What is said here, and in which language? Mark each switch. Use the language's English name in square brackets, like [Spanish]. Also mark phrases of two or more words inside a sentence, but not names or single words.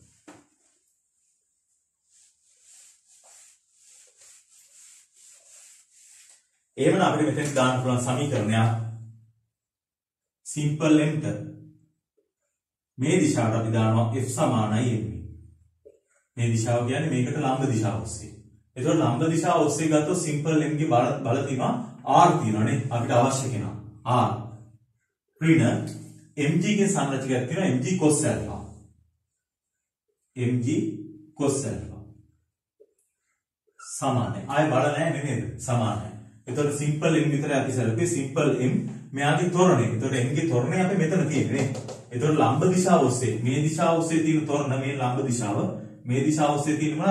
[Sinhala] එහෙනම් අපිට මෙතෙන් දාන්න පුළුවන් සමීකරණයක් සිම්පල් m ට මේ දිශාවට අපි දානවා f සමානයි m. මේ දිශාව කියන්නේ මේකට ලම්බ දිශාව ඔස්සේ. ඒතකොට ලම්බ දිශාව ඔස්සේ ගත්තොත් සිම්පල් m ගේ බල තියෙනවා r තියෙනවානේ අපිට අවශ්‍ය කෙනා r. ඍණ mg ගේ සංරචකයක් තියෙනවා mg [English] cos alpha. mg cos alpha [Sinhala] සමානයි. ආයෙ බල නැහැ නේද? සමානයි. එතකොට සිම්පල් m විතරයි අපි සැලකුවේ. සිම්පල් m මෙයාගේ තොරණේ. එතකොට m ගේ තොරණේ අපි මෙතන තියෙන්නේ නේ. එතකොට ලම්බ දිශාව ඔස්සේ මේ දිශාව ඔස්සේ තියෙන තොරණ මේ ලම්බ දිශාව මේ දිශාව ඔස්සේ තියෙන මොනවාද?